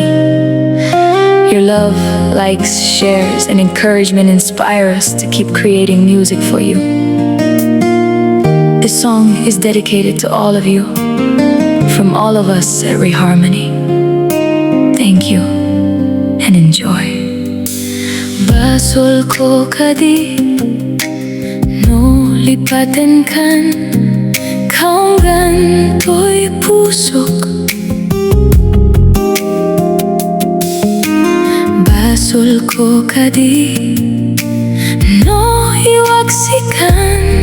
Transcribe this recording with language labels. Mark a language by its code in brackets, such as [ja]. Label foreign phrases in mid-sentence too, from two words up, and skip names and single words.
[en] Your love, likes, shares, and encouragement inspire us to keep creating music for you. This song is dedicated to all of you, from all of us at ReHarmony. Thank you and enjoy. [ilo] Basol ko kadi no lipatan kan kaunggan to'y pusok. Basol ko kadi no iwaksikan.